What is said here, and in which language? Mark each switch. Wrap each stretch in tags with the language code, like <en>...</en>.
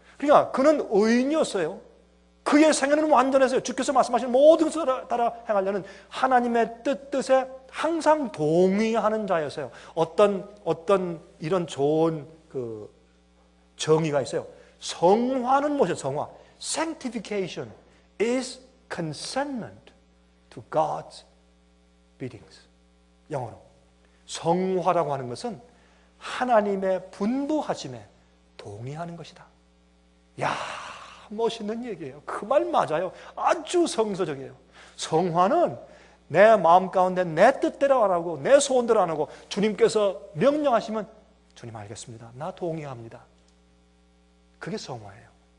<ko>그러니까 그는 의인이었어요. 그의 생애는 완전했어요. 주께서 말씀하신 모든 것을 따라 행하려는 하나님의 뜻에 항상 동의하는 자였어요. 어떤 이런 좋은 그 정의가 있어요. 성화는 무엇이에요? 성화.</ko> <en>Sanctification is consentment to God's biddings.</en> <ko>영어로. 성화라고 하는 것은 하나님의 분부하심에 동의하는 것이다. 야, 멋있는 얘기예요. 그 말 맞아요. 아주 성서적이에요. 성화는 내 마음 가운데 내 뜻대로 안 하고 내 소원대로 안 하고 주님께서 명령하시면 주님 알겠습니다. 나 동의합니다. 그게 성화예요.</ko>